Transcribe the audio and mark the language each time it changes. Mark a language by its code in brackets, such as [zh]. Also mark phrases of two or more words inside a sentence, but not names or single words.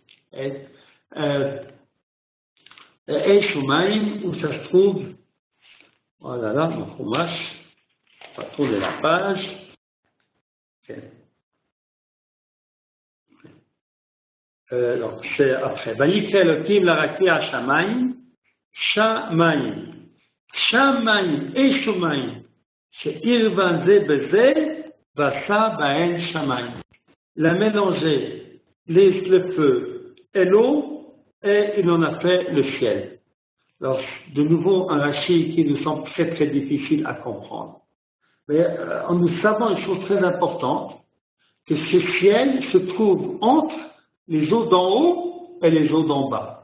[he] אש ומים, [fr] où ça se trouve, oh là là, mon fromage, on va tourner la page. Okay. Donc c'est après. [he] ויקרא אלהים לרקיע שמים, שמים. שמים, אש ומים. שערבן זה בזה, ועשה בהן שמים. [fr] La mélanger le feu et l'eau, et il en a fait le ciel. Alors, de nouveau, un Rashi qui nous semble très très difficile à comprendre. Mais nous savons une chose très importante, que ce ciel se trouve entre les eaux d'en haut et les eaux d'en bas.